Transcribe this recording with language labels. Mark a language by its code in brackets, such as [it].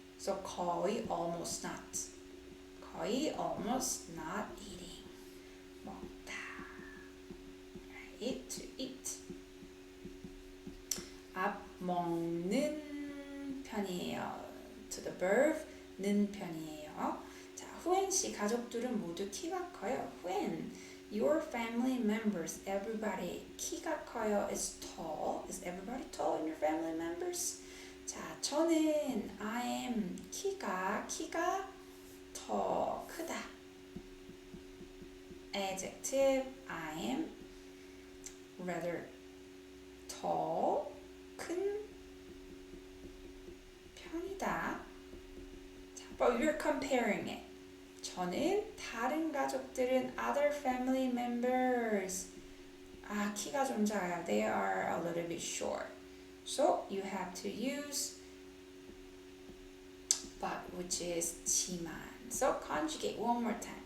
[en] So 거의 almost not. 거의 almost not eating. 먹다. Right? To eat. [ko] 앞 먹는 편이에요. [en] To the verb 는 편이에요. [ko] 자, 후엔 씨 가족들은 모두 키가 커요. [en] When your family members, everybody [ko] 키가 커요. [en] Is tall. Is everybody tall in your family members? [ko] 자, 저는 [en] I am [ko] 키가 더 크다. [en] Adjective I am rather tall [ko] 큰 편이다. [en] 자, but you're comparing it. [ko] 저는 다른 가족들은 [en] other family members [ko] 키가 좀 작아요. [en] They are a little bit short. So you have to use but which is 지만. So conjugate one more time.